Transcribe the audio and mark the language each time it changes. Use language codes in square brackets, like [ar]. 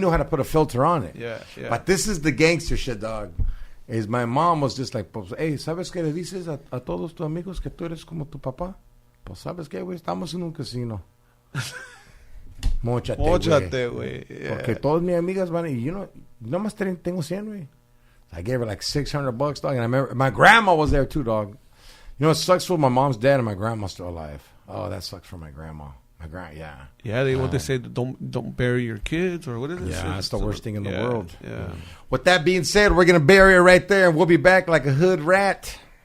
[en] knew how to put a filter on it. Yeah. But this is the gangster shit, dog. Is my mom was just like, [es] pues, hey, ¿sabes qué le dices a todos tus amigos que tú eres como tu papá? Pues, ¿sabes qué, güey? Estamos en un casino. Móchate, güey. [en] Yeah. [es] Porque todas mis amigas van, y nomás tengo 100, güey. [en] I gave her like $600, dog. And I remember my grandma was there too, dog. You know, it sucks for my mom's dead and my grandma's still alive. Oh, that sucks for my grandma. Yeah, what they say, don't bury your kids, or what is it? Yeah, that's the worst thing in the world. Yeah. With that being said, we're going to bury it right there, and we'll be back like a hood rat.